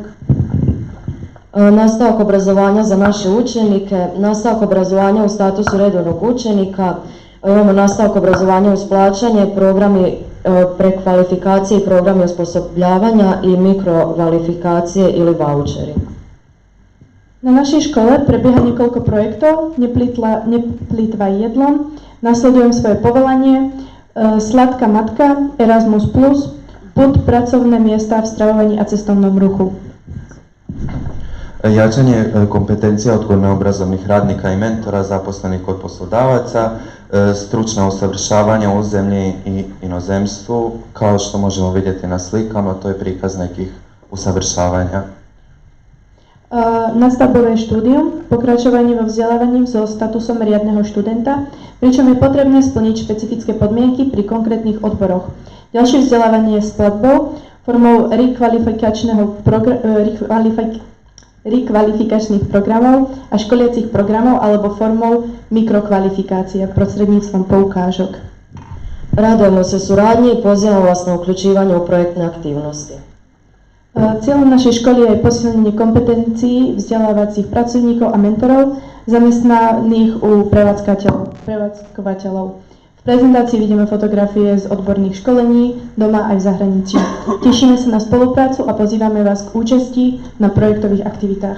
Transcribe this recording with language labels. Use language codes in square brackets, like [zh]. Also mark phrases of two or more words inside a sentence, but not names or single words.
[hr] Nastavak obrazovanja za naše učenike, nastavak obrazovanja u statusu redovnog učenika, imamo nastavak obrazovanja uz plaćanje, programi prekvalifikacije i programi osposobljavanja i mikrokvalifikacije ili voucheri. [sk] Na našej škole prebieha niekoľko projektov, neplýtvaj jedlom, nasledujem svoje povolanie, Sladká matka, Erasmus+, PUT, pracovné miesta v stravovaní a cestovnom ruchu. [hr] Jačanje kompetencija odgojno-obrazovnih radnika i mentora zaposlenih kod poslodavaca, stručna usavršavanja u zemlji i inozemstvu, kao što možemo vidjeti na slikama, to je prikaz nekih usavršavanja. [sk] Nadstavbové štúdium, pokračovanie vo vzdelávaní so statusom riadneho študenta, pričom je potrebné splniť špecifické podmienky pri konkrétnych odboroch. Ďalšie vzdelávanie s platbou formou rekvalifikačných programov a školiacich programov alebo formou mikrokvalifikácie prostredníctvom poukážok. [hr] Radujemo se suradnji i pozivamo vas na uključivanje u projektne aktivnosti. [sk] Cieľom našej školy je aj posilnenie kompetencií vzdelávacích pracovníkov a mentorov zamestnaných u prevádzkovateľov. V prezentácii vidíme fotografie z odborných školení doma aj v zahraničí. Tešíme sa na spoluprácu a pozývame vás k účasti na projektových aktivitách.